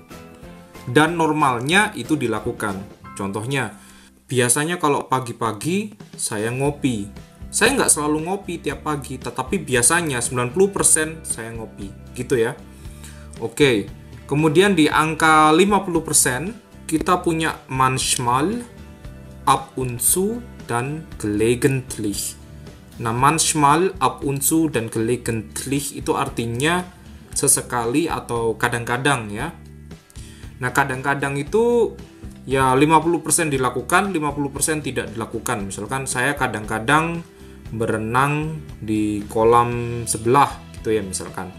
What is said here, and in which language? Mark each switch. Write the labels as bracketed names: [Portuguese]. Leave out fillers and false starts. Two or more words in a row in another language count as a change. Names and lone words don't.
[Indonesian] Dan normalnya itu dilakukan. Contohnya, biasanya kalau pagi-pagi saya ngopi. Saya nggak selalu ngopi tiap pagi, tetapi biasanya 90% saya ngopi. Gitu ya. Oke. Kemudian di angka 50%, kita punya manchmal, [German] ab und zu, [Indonesian] dan gelegentlich. [German] Nah, manchmal, ab und zu, [Indonesian] dan gelegentlich itu artinya sesekali atau kadang-kadang, ya. Nah, kadang-kadang itu ya 50% dilakukan, 50% tidak dilakukan. Misalkan saya kadang-kadang berenang di kolam sebelah gitu ya, misalkan.